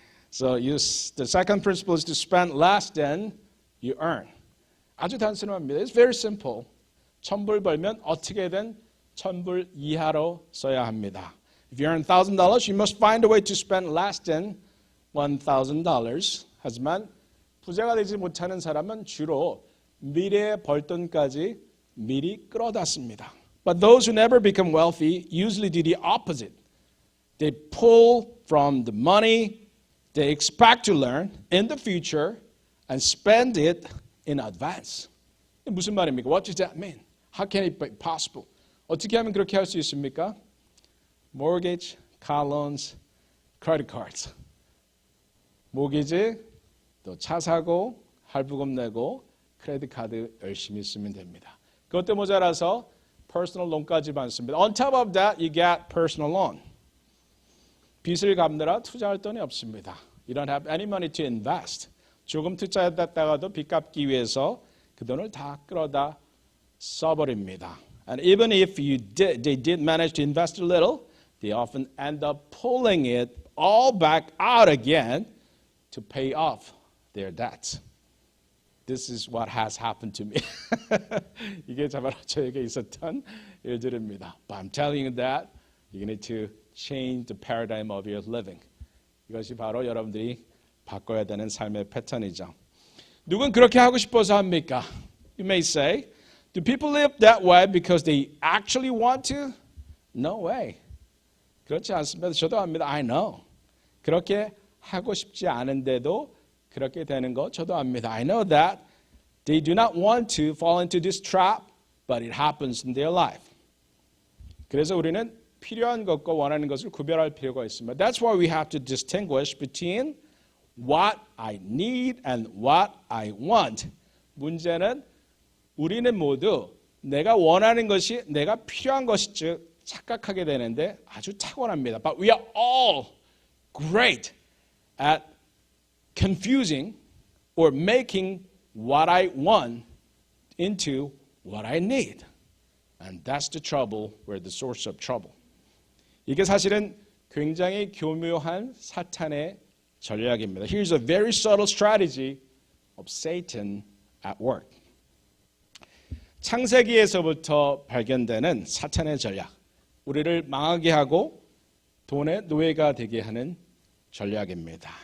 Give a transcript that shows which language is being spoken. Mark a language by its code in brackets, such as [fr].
[en] So the second principle is to spend less than you earn. [ko] 아주 단순합니다. [en] It's very simple. [ko] 1,000불 벌면 어떻게든 1,000불 이하로 써야 합니다. [en] If you earn $1,000, you must find a way to spend less than $1,000. [ko] 하지만 부자가 되지 못하는 사람은 주로 미래에 벌 돈까지 미리 끌어다 씁니다. [en] But those who never become wealthy usually do the opposite. They pull from the money they expect to learn in the future and spend it in advance. [ko] 무슨 말입니까? [en] What does that mean? How can it be possible? [ko] 어떻게 하면 그렇게 할 수 있습니까? [en] Mortgage, car loans, credit cards. [ko] 모기지, 또 차 사고, 할부금 내고, 크레딧 카드 열심히 쓰면 됩니다. 그것도 모자라서 [en] personal loan [ko] 까지 받습니다. [en] On top of that, you get personal loan. [ko] 빚을 갚느라 투자할 돈이 없습니다. [en] You don't have any money to invest. [ko] 조금 투자했다가도 빚 갚기 위해서 그 돈을 다 끌어다 써버립니다. [en] And even if they did manage to invest a little, they often end up pulling it all back out again to pay off their debts. This is what has happened to me. [ko] 이게 바로 저에게 있었던 일들입니다. [en] But I'm telling you that you need to change the paradigm of your living. [ko] 이것이 바로 여러분들이 바꿔야 되는 삶의 패턴이죠. 누군 그렇게 하고 싶어서 합니까? [en] You may say, do people live that way because they actually want to? No way. [ko] 그렇지 않습니다. 저도 압니다. [en] I know. [ko] 그렇게 하고 싶지 않은데도 그렇게 되는 거 저도 압니다. [en] I know that they do not want to fall into this trap, but it happens in their life. [ko] 그래서 우리는 필요한 것과 원하는 것을 구별할 필요가 있습니다. [en] That's why we have to distinguish between what I need and what I want. [ko] 문제는 우리는 모두 내가 원하는 것이 내가 필요한 것이 착각하게 되는데 아주 탁월합니다. [en] But we are all great at confusing or making what I want into what I need. And that's the trouble, where the source of trouble. [ko] 이게 사실은 굉장히 교묘한 사탄의 전략입니다. [en] Here's a very subtle strategy of Satan at work. [ko] 창세기에서부터 발견되는 사탄의 전략. 우리를 망하게 하고 돈의 노예가 되게 하는 전략입니다.